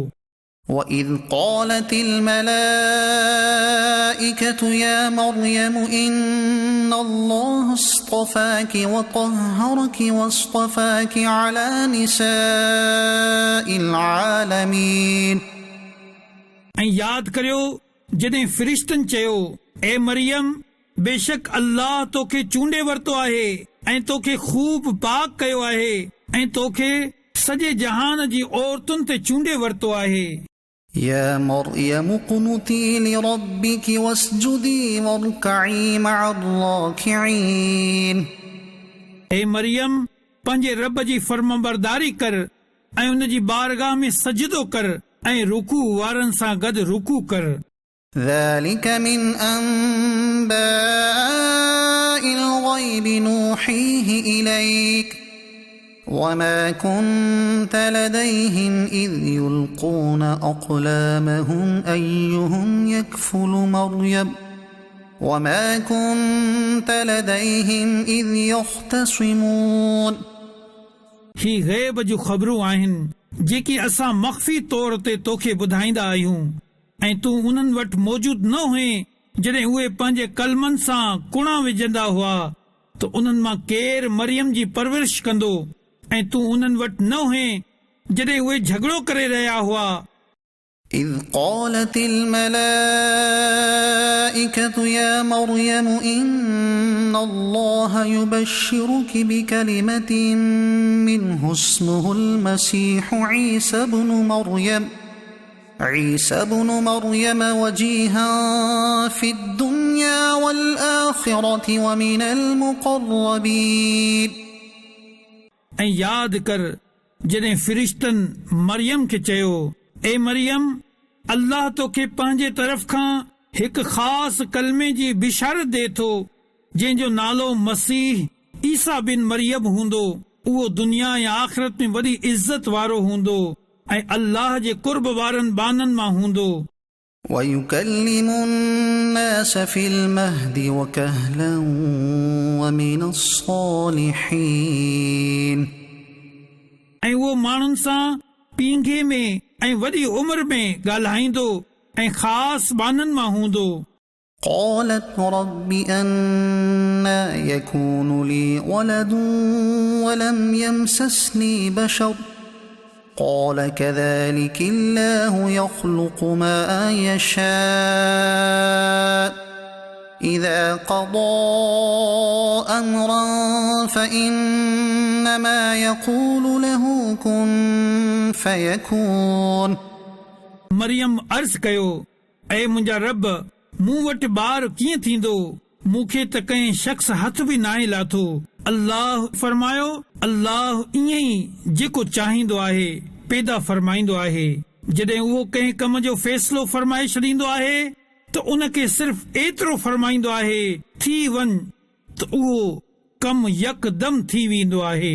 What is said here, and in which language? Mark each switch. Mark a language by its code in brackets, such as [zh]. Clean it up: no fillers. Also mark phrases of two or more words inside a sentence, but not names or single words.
[ar] وإذ قالت الملائكة يا مريم إن الله اصطفاك وطهرك واصطفاك على نساء العالمين. [sd] ऐं यादि करियो जॾहिं फ़रिश्तनि चयो ए मरियम बेशक अल्लाह तोखे चूंडे वरितो आहे ऐं तोखे ख़ूब पाक कयो आहे ऐं तोखे सॼे जहान जी औरतुनि ते चूंडे वरितो आहे. [ar] يا مريم اقنتي لربك واسجدي واركعي مع الراكعين. [sd] ए मरियम पंहिंजे रब जी फर्माबरदारी कर ऐं उन जी बारगाह में सजदो कर ऐं रुकू वारनि सां गॾु रुकू कर. [ar] ذلك من أنباء الغيب نوحيه إليك وما كنت لديهم إذ يلقون أقلامهم أيهم يكفل مريم وما كنت لديهم إذ يختصمون. [sd] ही ग़ैब जूं ख़बरूं आहिनि जेकी असां मख़फ़ी तौर ते तोखे ॿुधाईंदा आहियूं ऐं तूं उन्हनि वटि मौजूद न हुए जॾहिं उहे पंहिंजे कलमनि सां कुणा विझंदा हुआ त उन्हनि मां केरु मरियम जी परवरिश कंदो ऐं तूं उन्हनि वटि न हुए जॾहिं उहे झगड़ो करे रहिया हुआ. [ar] إذ قالت الملائكة يا مريم إن الله يبشرك بكلمة منه اسمه المسيح عيسى بن مريم وجيها في الدنيا والآخرة ومن المقربين. [sd] ऐं यादि कर जॾहिं फ़रिश्तनि मरियम खे चयो ए मरियम अल्लाह तोखे पंहिंजे तरफ़ खां हिकु ख़ासि कलमे जी बिशारत ॾे थो जंहिंजो नालो मसीह ईसा बिन मरियम हूंदो. उहो दुनिया या आख़िरत में वॾी इज़त वारो हूंदो ऐं अल्लाह जे कुर्ब वारनि बाननि मां हूंदो. [ar] ويكلم الناس في المهد وكهلا ومن الصالحين. [sd] ऐं उहो माण्हुनि सां पींघे में ऐं वॾी उमिरि में ॻाल्हाईंदो ऐं ख़ासि बाननि मां हूंदो. [ar] قالت رب أنى يكون لي ولد ولم يمسسني بشر قال كذلك الله يخلق ما يشاء إذا قضى أمرا فإنما يقول له كن فيكون. [sd] मरियम अर्ज़ कयो ऐ मुंहिंजा रब मूं वटि ॿार कीअं थींदो, मूंखे त कंहिं शख़्स हथ बि नाहे लाथो। अल्लाह फरमायो, अल्लाह ईअं ई जेको चाहींदो आहे पैदा फरमाईंदो आहे। जॾहिं उहो कंहिं कम जो फ़ैसिलो फरमाए छॾींदो आहे त उनखे सिर्फ़ एतिरो फरमाईंदो आहे थी वञ, त उहो कम यकदम थी वेंदो आहे।